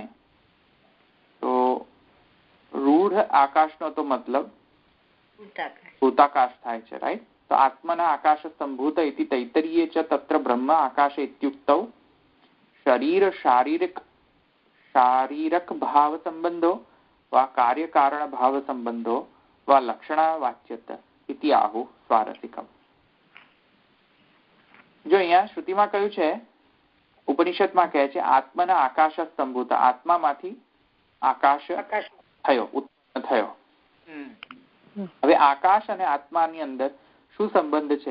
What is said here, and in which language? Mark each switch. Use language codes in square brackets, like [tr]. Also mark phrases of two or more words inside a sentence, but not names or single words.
[gu] તો રૂઢ આકાશનો તો મતલબ ભૂતાકાશ થાય છે, રાઈટ? [sa] તો આત્મના આકાશ સંભૂત ઇતિ તૈતરીયે ચ તત્ર બ્રહ્મ આકાશ ઇત્યુક્તૌ શરીર શારીરક ભાવ સંબંધો वा कार्यकारणभावसम्बन्धो वा लक्षणवाच्यत इति आहु स्वारसिकम्। [gu] जो અહીંયા શ્રુતિમાં કહ્યું છે, ઉપનિષદમાં કહે છે [sa] આત્મના આકાશ સંભૂત, [gu] આત્મામાંથી આકાશ થયો, ઉત્પન્ન થયો. હવે આકાશ અને આત્માની અંદર શું સંબંધ છે?